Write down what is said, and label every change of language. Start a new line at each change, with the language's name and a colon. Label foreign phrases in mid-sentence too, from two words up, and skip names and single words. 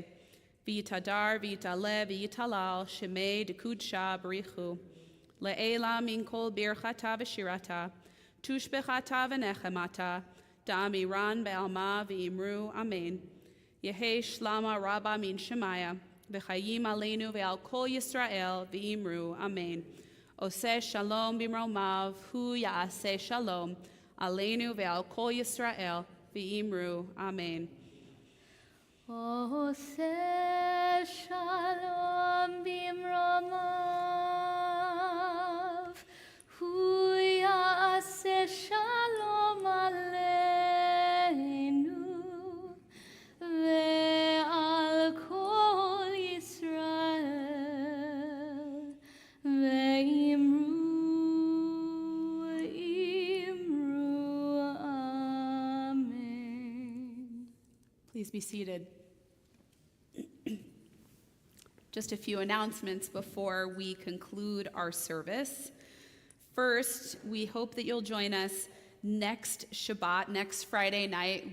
Aramaic: ויתהדר ויתעלה ויתהלל שמה דקודשא בריך הוא. לעלא מן כל ברכתא ושירתא. תשבחתא ונחמתא דאמירן בעלמא ואמרו אמן. יהא שלמא רבא מן שמיא. וחיים עלינו ועל כל ישראל ואמרו אמן.
Hebrew: עושה שלום במרומיו הוא יעשה שלום. עלינו ועל כל ישראל ואמרו אמן. עושה שלום במרומיו הוא יעשה שלום עלינו ועל כל ישראל ואמרו אמן.
English: Please be seated. Just a few announcements before we conclude our service. First, we hope that you'll join us next Shabbat, next Friday night.